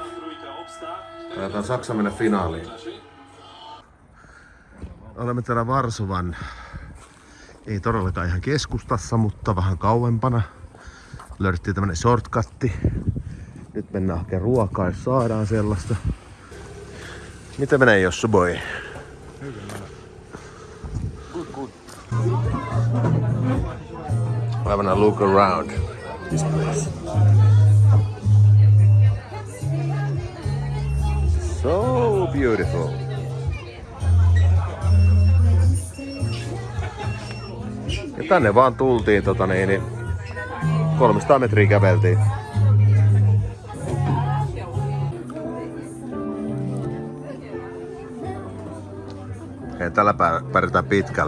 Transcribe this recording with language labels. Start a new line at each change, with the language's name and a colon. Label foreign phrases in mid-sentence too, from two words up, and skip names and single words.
Finnish: Taitaa Saksa mennä finaaliin. Olemme täällä Varsovan, ei todellakaan ihan keskustassa, mutta vähän kauempana. Löydettiin tämmönen shortcutti. Nyt mennään hakemaan ruokaa, jos saadaan sellaista. Mitä menee, Jossu boy? Hyvin menee.
English: Good. having a look around this place. So beautiful.
Finnish: Ja tänne vaan tultiin 300 metriä käveltiin. Hei, tällä pärjätään pitkälle.